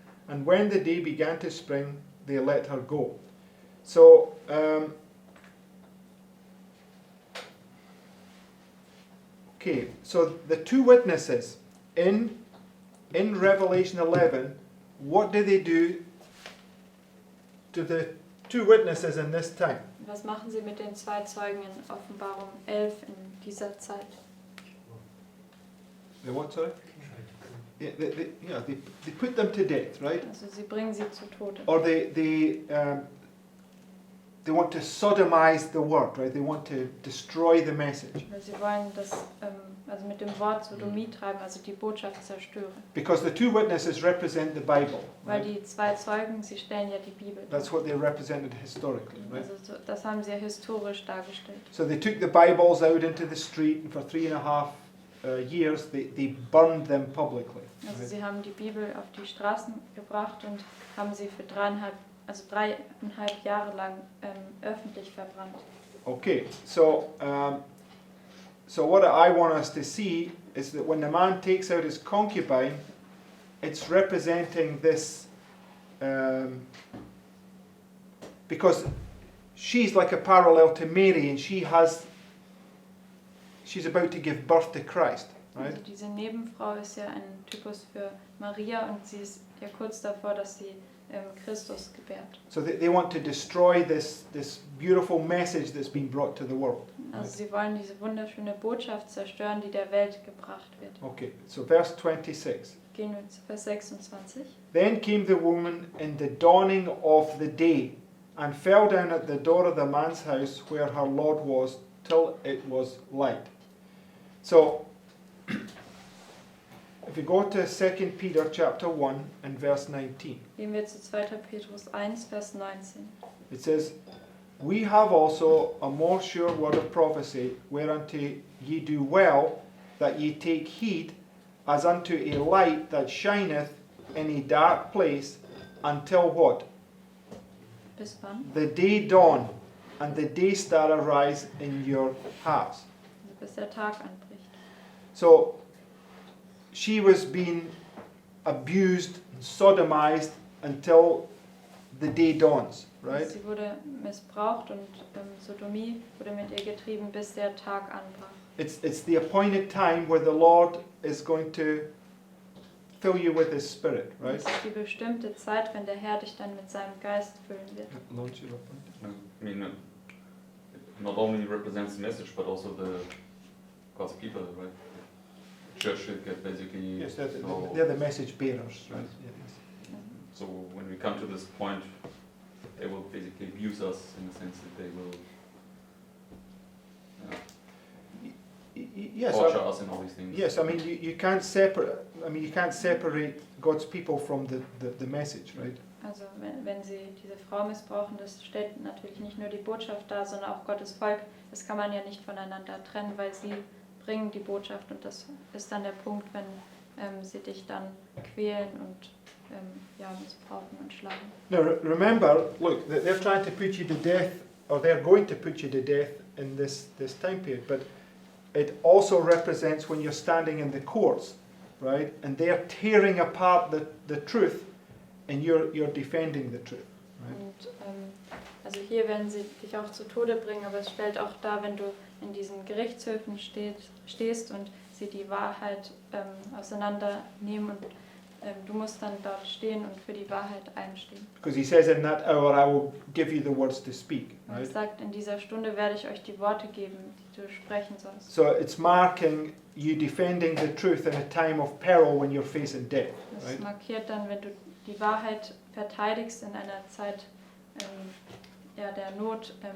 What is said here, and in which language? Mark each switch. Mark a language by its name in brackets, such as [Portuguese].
[English] And when the day began to spring, they let her go. So, okay, so the 2 witnesses in Revelation 11, what do they do to the 2 witnesses in this time? [German] Was machen sie mit den 2 Zeugen in Offenbarung 11 in dieser Zeit? [English] The what, sorry? Yeah, they put them to death, right? [German] Also sie bringen sie zu Tode. [English] Or they want to sodomize the word, right? They want to destroy the message. [German] Weil sie wollen das also mit dem Wort Sodomie treiben, also die Botschaft zerstören. [English] Because the 2 witnesses represent the Bible. [German] Weil [English] Right? [German] die 2 Zeugen, sie stellen ja die Bibel dar. [English] That's what they represented historically, right? [German] Also das haben sie ja historisch dargestellt. [English] So they took the Bibles out into the street, and for 3.5 years they burned them publicly. [German] Also [English] Right? [German] sie haben die Bibel auf die Straßen gebracht und haben sie für 3,5 Jahre lang öffentlich verbrannt. [English] Okay, so what I want us to see is that when the man takes out his concubine, it's representing this, because she's like a parallel to Mary, and she's about to give birth to Christ, right? [German] Also diese Nebenfrau ist ja ein Typus für Maria und sie ist ja kurz davor, dass sie Christus gebärt. [English] So they want to destroy this beautiful message that's been brought to the world. [German] Also sie wollen diese wunderschöne Botschaft zerstören, die der Welt gebracht wird. [English] Okay, so verse 26. [German] gehen wir zu Vers 26. [English] Then came the woman in the dawning of the day, and fell down at the door of the man's house where her Lord was, till it was light. So, if you go to 2 Peter chapter 1 and verse 19, [German] Gehen wir zu 2. Petrus 1, Vers 19. [English] it says, We have also a more sure word of prophecy, whereunto ye do well, that ye take heed, as unto a light that shineth in a dark place, until what? [German] Bis wann? [English] The day dawn, and the day star arise in your hearts. [German] Also bis der Tag anbricht. [English] So, she was being abused, sodomized, until the day dawns, right? [German] Sie wurde missbraucht und Sodomie wurde mit ihr getrieben, bis der Tag anbrach. [English] It's the appointed time where the Lord is going to fill you with His Spirit, right? [German] Es ist die bestimmte Zeit, wenn der Herr dich dann mit seinem Geist füllen wird. [English] Launch it up. I mean, it not only represents the message, but also the God's people, right? The church should get basically. Yes, they're know- the message bearers, right? Yes. So when we come to this point, they will basically abuse us in the sense that they will Yes, torture us and all these things. yes. I mean, you can't separate. I mean, you can't separate God's people from the message, right? [German] Also wenn sie diese Frau missbrauchen, das stellt natürlich nicht nur die Botschaft dar, sondern auch Gottes Volk. Das kann man ja nicht voneinander trennen, weil sie bringen die Botschaft und das ist dann der Punkt, wenn sie dich dann quälen und ja, missbrauchen und schlagen. [English] Now remember, look, they're trying to put you to death, or they're going to put you to death in this time period. But it also represents when you're standing in the courts, right? And they're tearing apart the truth, and you're defending the truth, right? [German] Und also hier werden sie dich auch zu Tode bringen, aber es stellt auch dar, wenn du in diesen Gerichtshöfen stehst und sie die Wahrheit auseinandernehmen und du musst dann dort stehen und für die Wahrheit einstehen. [English] Because He says, in that hour I will give you the words to speak, [German] Und er [English] right? [German] sagt, in dieser Stunde werde ich euch die Worte geben, die du sprechen sollst. [English] So it's marking you defending the truth in a time of peril when you're facing death, [German] Das [English] right? [German] markiert dann, wenn du die Wahrheit verteidigst in einer Zeit ja, der Not.